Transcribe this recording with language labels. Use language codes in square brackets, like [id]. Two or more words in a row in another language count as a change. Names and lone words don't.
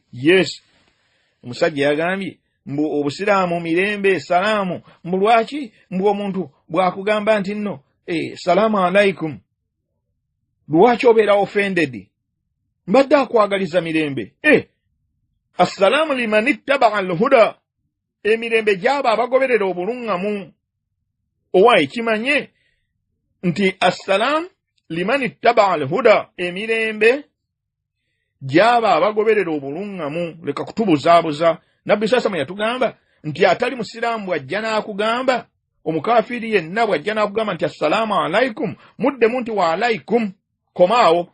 [lg] Yes, omusajja yagambye mbu obusiraamu mirembe, salaamu. Mbu lwaki? Mbu omuntu bw'akugamba nti nno [ar] سلام عليكم, [lg] lwaki obeera offended? Mbadde akwagaliza mirembe. [ar] السلام لمن اتبع الهدى, [lg] emirembe gy'abo abagoberera obuluŋŋamu. Owa ekimanye nti [ar] السلام لمن اتبع الهدى, [lg] emirembe gy'abo abagoberera obuluŋŋamu. Leka kutubuzaabuza. Nabbi sasa yatugamba nti atali musiraamu bw'ajja n'akugamba, omukafiri yenna bw'ajja n'akugamba nti [ar] السلام عليكم, [lg] muddemu nti [ar] وعليكم, [lg] komaawo.